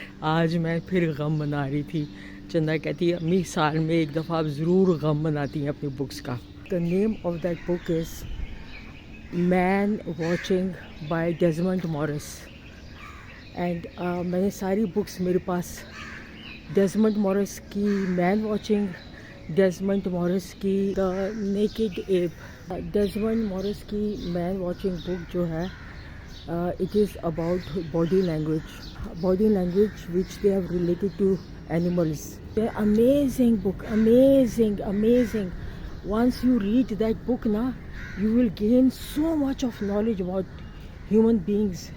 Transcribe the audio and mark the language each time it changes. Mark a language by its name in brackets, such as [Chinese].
[Urdu] آج میں پھر غم منا رہی تھی. چندہ کہتی ہے امی سال میں ایک دفعہ آپ ضرور غم مناتی ہیں اپنی بکس کا. [English] The name of that book is Man Watching by Desmond Morris. [Urdu] And میں نے ساری بکس میرے پاس، ڈیزمنڈ مورس کی مین واچنگ، ڈیزمنڈ مورس کی دا نیکڈ ایپ. [English] Desmond Morris کی man watching [Urdu] بک جو ہے، [English] it is about body language which they have related to animals. Amazing book, amazing. Once you read that book na, you will gain so much of knowledge about human beings.